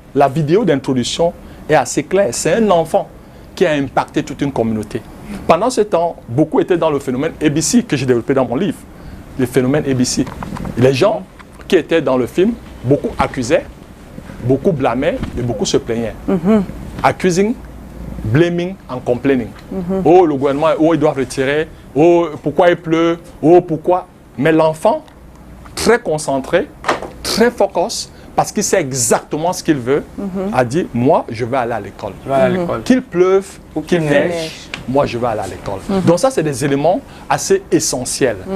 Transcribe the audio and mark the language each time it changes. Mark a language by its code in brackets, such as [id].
[fr] La vidéo d'introduction est assez claire. C'est un enfant qui a impacté toute une communauté. Pendant ce temps, beaucoup étaient dans le phénomène ABC que j'ai développé dans mon livre. Le phénomène ABC. Les gens qui étaient dans le film, beaucoup accusaient, beaucoup blâmaient et beaucoup se plaignaient. [en] Accusing, blaming and complaining. [fr] Oh, le gouvernement, oh, il doit retirer. Oh, pourquoi il pleut? Oh, pourquoi? Mais l'enfant, très concentré, très focus, parce qu'il sait exactement ce qu'il veut, a dit, moi, je vais aller à l'école. Qu'il pleuve ou qu'il neige, moi, je vais aller à l'école. Donc ça, c'est des éléments assez essentiels.